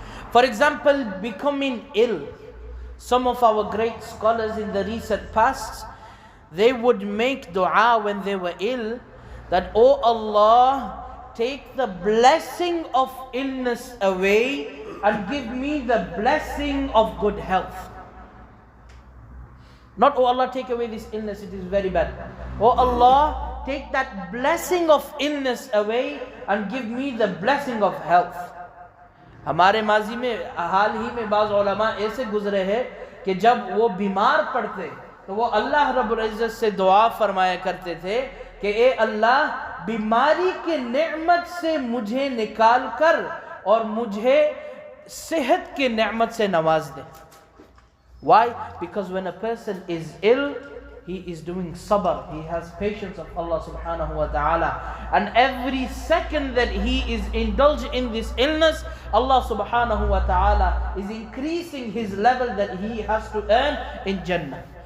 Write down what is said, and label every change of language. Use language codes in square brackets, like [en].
[en] For example, becoming ill. Some of our great scholars in the recent past, they would make dua when they were ill, that, "Oh Allah, take the blessing of illness away and give me the blessing of good health." Not, oh Allah, take away this illness, it is very bad. Oh Allah, take that blessing of illness away and give me the blessing of health. [hi] हमारे माजी में हाल ही में बाज़ उलमा ऐसे गुजरे हैं कि जब वो बीमार पड़ते तो वो अल्लाह रब्बुल इज़्ज़त से दुआ फरमाया करते थे कि ए अल्लाह बीमारी के नेमत से मुझे निकाल कर और मुझे सेहत के नेमत से नवाज दे. [en] Why? Because when a person is ill, he is doing sabr, he has patience of Allah subhanahu wa ta'ala, and every second that he is indulged in this illness, Allah subhanahu wa ta'ala is increasing his level that he has to earn in Jannah.